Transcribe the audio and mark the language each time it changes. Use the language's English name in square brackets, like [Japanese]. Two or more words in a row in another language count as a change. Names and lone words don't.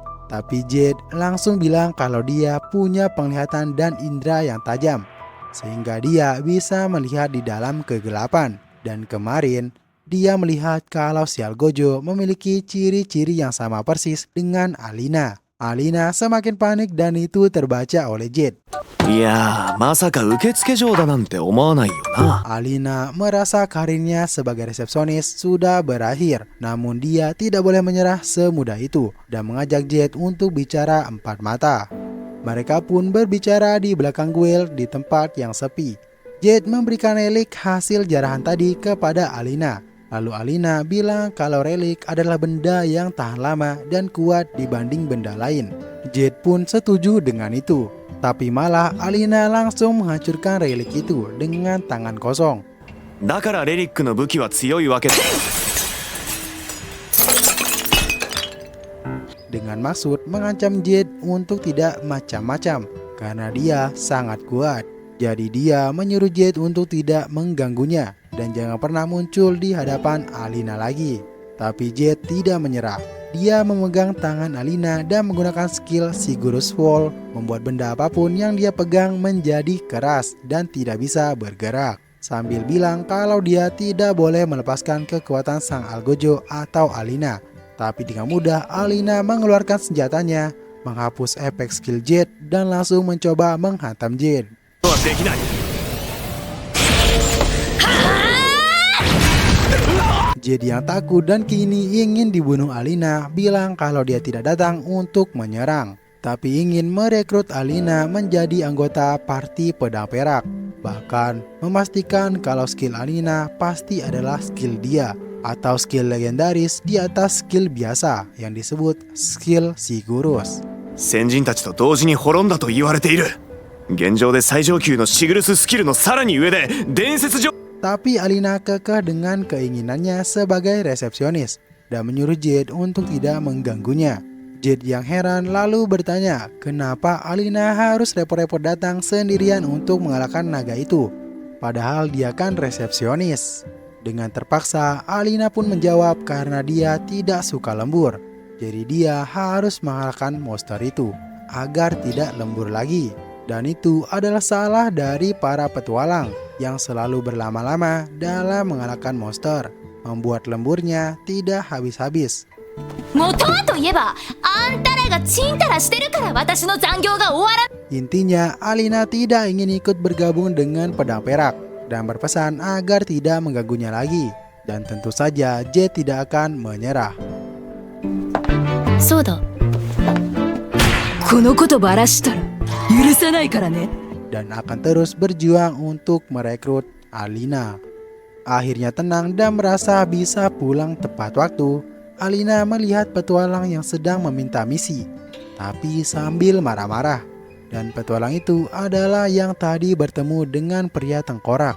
[Indonesian] Tapi Jade langsung bilang kalau dia punya penglihatan dan indera yang tajam sehingga dia bisa melihat di dalam kegelapan. Dan kemarin dia melihat kalau si Algojo memiliki ciri-ciri yang sama persis dengan Alina. Alina semakin panik dan itu terbaca oleh Jade. [Japanese] いやー、まさか受付嬢だなんて思わないよな。 [Indonesian] Alina merasa karirnya sebagai resepsionis sudah berakhir, namun dia tidak boleh menyerah semudah itu dan mengajak Jade untuk bicara empat mata. Mereka pun berbicara di belakang guild di tempat yang sepi. Jade memberikan relik hasil jarahan tadi kepada Alina. Lalu Alina bilang kalau relik adalah benda yang tahan lama dan kuat dibanding benda lain. Jade pun setuju dengan itu. Tapi malah Alina langsung menghancurkan relik itu dengan tangan kosong. [Japanese] だからレリックの武器は強いわけだ。 [Indonesian] Dengan maksud mengancam Jade untuk tidak macam-macam karena dia sangat kuat. Jadi dia menyuruh Jade untuk tidak mengganggunya dan jangan pernah muncul di hadapan Alina lagi. Tapi Jade tidak menyerah. Dia memegang tangan Alina dan menggunakan skill Sigurus Wall membuat benda apapun yang dia pegang menjadi keras dan tidak bisa bergerak. Sambil bilang kalau dia tidak boleh melepaskan kekuatan sang Algojo atau Alina. Tapi dengan mudah Alina mengeluarkan senjatanya, menghapus efek skill Jade dan langsung mencoba menghantam Jade. [Japanese] はできない。 [Indonesian] Jade yang takut dan kini ingin dibunuh Alina bilang kalau dia tidak datang untuk menyerang, tapi ingin merekrut Alina menjadi anggota parti pedang perak. Bahkan memastikan kalau skill Alina pasti adalah skill dia atau skill legendaris di atas skill biasa yang disebut skill Sigurus. [Japanese] 先人たちと同時に滅んだと言われている。現状で最上級のシグルススキルのさらに上で伝説上。 [Indonesian] Tapi Alina kekeh dengan keinginannya sebagai resepsionis dan menyuruh Jade untuk tidak mengganggunya. Jade yang heran lalu bertanya kenapa Alina harus repot-repot datang sendirian untuk mengalahkan naga itu. Padahal dia kan resepsionis. Dengan terpaksa Alina pun menjawab karena dia tidak suka lembur. Jadi dia harus mengalahkan monster itu agar tidak lembur lagi. Dan itu adalah salah dari para petualang yang selalu berlama-lama dalam mengalahkan monster, membuat lemburnya tidak habis-habis. [Japanese] 元はといえばあんたらがちんたらしてるから私の残業が終わら [Indonesian] Intinya, Alina tidak ingin ikut bergabung dengan pedang perak dan berpesan agar tidak mengganggunya lagi. Dan tentu saja Jade tidak akan menyerah. [Japanese] そうだこのことばらしたら許さないからね [Indonesian] Dan akan terus berjuang untuk merekrut Alina. Akhirnya tenang dan merasa bisa pulang tepat waktu, Alina melihat petualang yang sedang meminta misi, tapi sambil marah-marah. Dan petualang itu adalah yang tadi bertemu dengan pria tengkorak.